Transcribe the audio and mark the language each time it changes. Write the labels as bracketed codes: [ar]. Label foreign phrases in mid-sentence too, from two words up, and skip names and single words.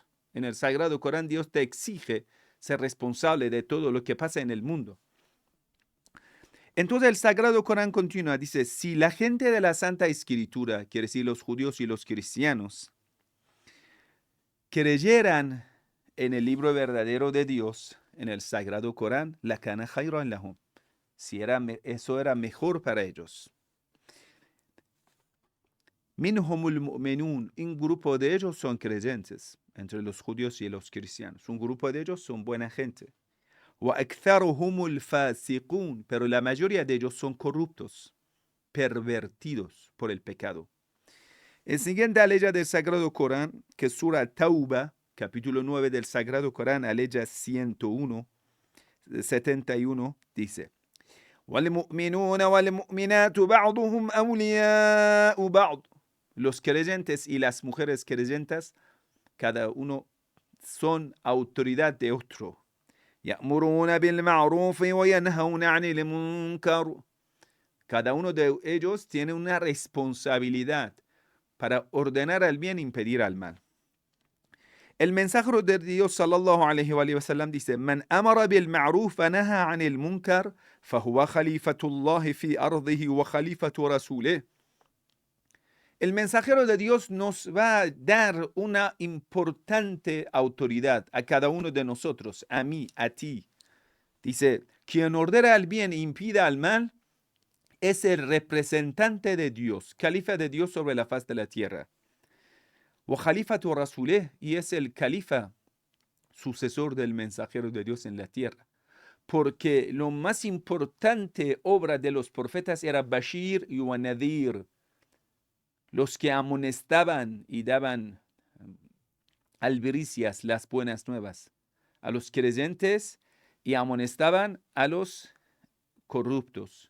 [es] En el Sagrado Corán, Dios te exige ser responsable de todo lo que pasa en el mundo. Entonces el Sagrado Corán continúa, dice, si la gente de la Santa Escritura, quiere decir los judíos y los cristianos, creyeran en el libro verdadero de Dios, en el Sagrado Corán, [ar] لكان خيرا لهم. [es] Si eso era mejor para ellos. [ar] منهم المؤمنون, [es] un grupo de ellos son creyentes, entre los judíos y los cristianos. Un grupo de ellos son buena gente. [ar] وأكثرهم الفاسقون, [es] pero la mayoría de ellos son corruptos, pervertidos por el pecado. El siguiente aleya del Sagrado Corán, que es Sura Tauba, capítulo 9 del Sagrado Corán, aleya 101, 71, dice: [ar] وَالْمُؤْمِنُونَ وَالْمُؤْمِنَاتُ بَعْضُهُمْ أَوْلِيَاءُ بَعْضٍ. [es] Los creyentes y las mujeres creyentes, cada uno son autoridad de otro. [ar] يَأْمُرُونَ بِالْمَعْرُوفِ وَيَنْهَوْنَ عَنِ الْمُنكَرِ. [es] Cada uno de ellos tiene una responsabilidad para ordenar al bien e impedir al mal. El mensajero de Dios [ar] صلى الله عليه وسلم [es] dice: [ar] "من أمر بالمعروف ونهى عن المنكر، فهو خليفة الله في أرضه وخليفة رسوله." [es] El mensajero de Dios nos va a dar una importante autoridad a cada uno de nosotros, a mí, a ti. Dice: quien ordena al bien e impida al mal es el representante de Dios, califa de Dios sobre la faz de la tierra. [ar] وخليفة رسوله, [es] y es el califa sucesor del mensajero de Dios en la tierra. Porque lo más importante obra de los profetas era Bashir y Nadir, los que amonestaban y daban albricias, las buenas nuevas, a los creyentes y amonestaban a los corruptos.